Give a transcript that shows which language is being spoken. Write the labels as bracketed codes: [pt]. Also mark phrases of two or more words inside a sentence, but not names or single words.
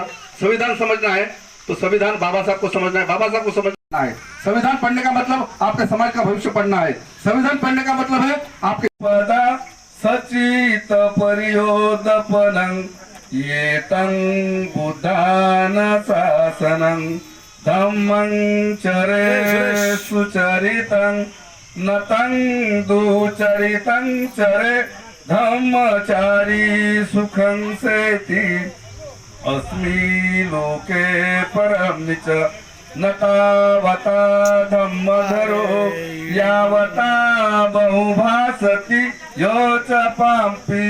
[hi] संविधान समझना है तो संविधान बाबा साहब को समझना है, बाबा साहब को समझना है। संविधान पढ़ने का मतलब आपके समाज का भविष्य पढ़ना है। संविधान पढ़ने का मतलब है आपके [pi] पदा सचित परियोदपनं ये तं बुद्धान शासनं धम्मं चरे सुचरितं न तं दुचरितं चरे धम्मचारी सुखं सेति अस्मि लोके परं च न तावता धम्मधरो यावता बहुभासति यो च पापी